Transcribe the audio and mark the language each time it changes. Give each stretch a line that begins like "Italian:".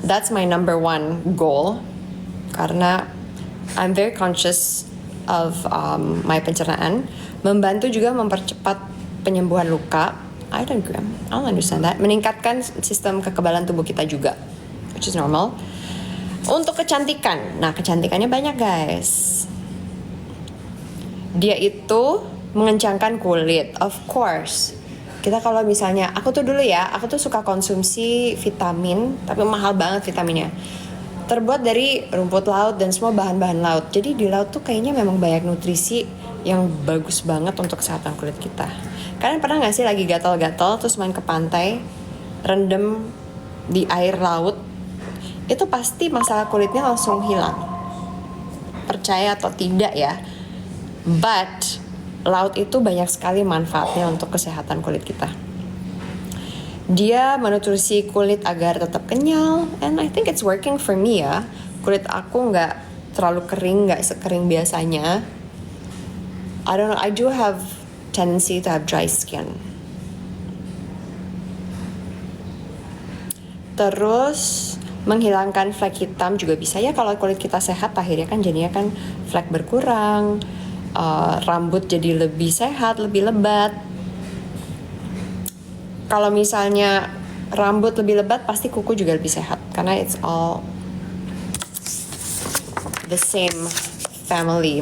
English: That's my number 1 goal
Indonesian: karena
English: I'm very conscious of my
Indonesian: pencernaan. Membantu juga mempercepat penyembuhan luka.
English: I don't understand that.
Indonesian: Meningkatkan sistem kekebalan tubuh kita juga,
English: which is normal.
Indonesian: Untuk kecantikan, nah kecantikannya banyak guys. Dia itu mengencangkan kulit,
English: of course.
Indonesian: Kita kalau misalnya, aku tuh suka konsumsi vitamin, tapi mahal banget vitaminnya. Terbuat dari rumput laut dan semua bahan-bahan laut. Jadi di laut tuh kayaknya memang banyak nutrisi yang bagus banget untuk kesehatan kulit kita. Kalian pernah gak sih lagi gatal-gatal terus main ke pantai, rendem di air laut? Itu pasti masalah kulitnya langsung hilang. Percaya atau tidak ya. But laut itu banyak sekali manfaatnya untuk kesehatan kulit kita. Dia menutrisi kulit agar tetap kenyal,
English: and I think it's working for me
Indonesian: ya. Kulit aku nggak terlalu kering, nggak sekering biasanya.
English: I don't know, I do have tendency to have dry skin.
Indonesian: Terus menghilangkan flek hitam juga bisa ya. Kalau kulit kita sehat, akhirnya kan jadinya kan flek berkurang, rambut jadi lebih sehat, lebih lebat. Kalau misalnya rambut lebih lebat, pasti kuku juga lebih sehat karena
English: it's all the same family.